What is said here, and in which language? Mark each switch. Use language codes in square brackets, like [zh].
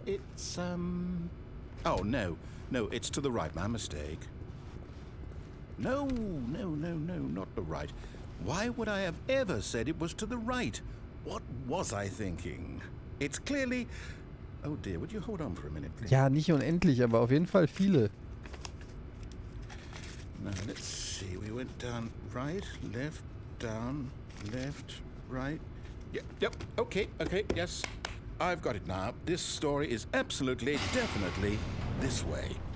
[en] It's Oh no, it's to the right. My mistake. No, not the right. Why would I have ever said it was to the right? What was I thinking? It's clearly... Oh dear, would you hold on for a minute, please? [de] Ja, nicht unendlich, aber auf jeden Fall viele. [en] Now, let's see. We went down right, left, down, left, right. Yep, okay, yes. I've got it now. This story is absolutely, definitely this way.